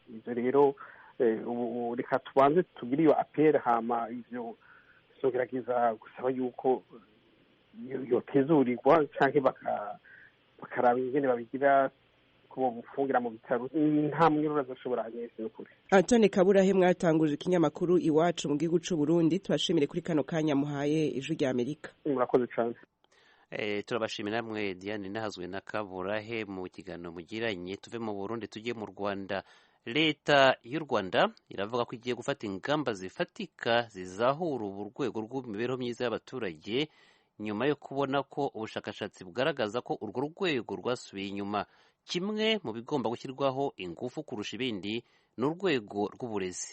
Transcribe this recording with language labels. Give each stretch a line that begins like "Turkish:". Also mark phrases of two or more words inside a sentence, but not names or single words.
Rundi: Ivyo rero ubu reka tubanze tugire iyo apere, hama ivyo tuzogerageza gusaba yuko yotezurirwa canke bakaraba ingene babigira kubo bufungira mu bitaro. Nta munyororo azoshobora anyese n'ukuri. Antoine Kaburahe, mwatanguje ikinyamakuru Iwacu mu gihugu c'u Burundi, tubashimire kuri kano kanya muhaye Ijwi ry'Amerika. Murakoze cyane. Turabashimira mwe Diane Nahazwe na Kaburahe mu kiganiro mugiranye.
Kinyarwanda: Tuve mu Burundi tujye mu Rwanda. Leta y'u Rwanda iravuga ko igiye gufata ingamba zifatika zizahura urwego rw'imibereho myiza y'abaturage nyuma yo kubona ko ubushakashatsi bugaragaza ko urwo rwego rwasubiye inyuma. Kimwe mu bigomba gushyirwaho ingufu kurusha ibindi ni urwego rw'uburezi.